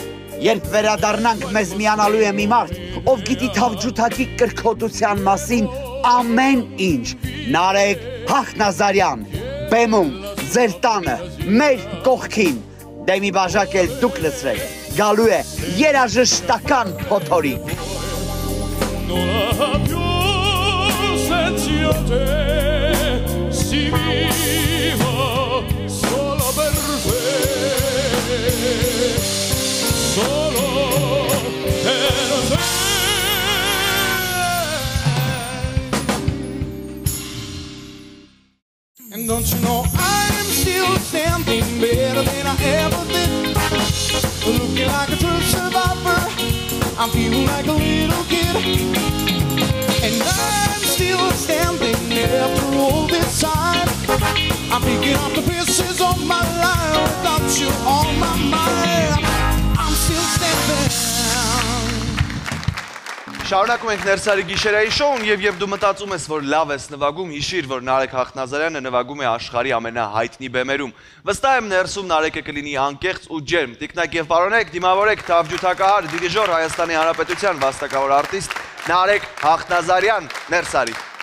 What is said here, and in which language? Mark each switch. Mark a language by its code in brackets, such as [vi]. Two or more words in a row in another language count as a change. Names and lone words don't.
[hy] Երբ վերադառնանք, մեզ միանալու է մի մարդ, ով գիտի թավջութակի կրքոտության մասին ամեն ինչ։ Նարեկ Հախնազարյան, բեմում, ձեր տանը, մեր կողքին, դե մի բաժակ էլ դուք լսրեք, գալու է երաժշտական փոթորիկ։ [it] Non ha più senso te, si vivo solo per te, solo per te. [en] And don't you know I'm still standing better than I ever did, looking like a true survivor. I'm feeling like a little kid, and I'm still standing after all this time. I'm picking up the pieces of my life without you on my mind. I'm still standing. [hy] Շարունակում ենք Ներսարի գիշերային շոուն եւ դու մտածում ես, որ լավ ես նվագում, հիշիր, որ Նարեկ Հախնազարյանը նվագում է աշխարհի ամենահայտնի բեմերում։ Վստահ եմ ներսում Նարեկը կլինի անկեղծ ու ջերմ։ Տիկնակ եւ պարոնեք, դիմավորեք թավջութակահար, դիրիժոր Հայաստանի Հանրապետության վաստակավոր արտիստ Նարեկ Հախնազարյան, Ներսարի։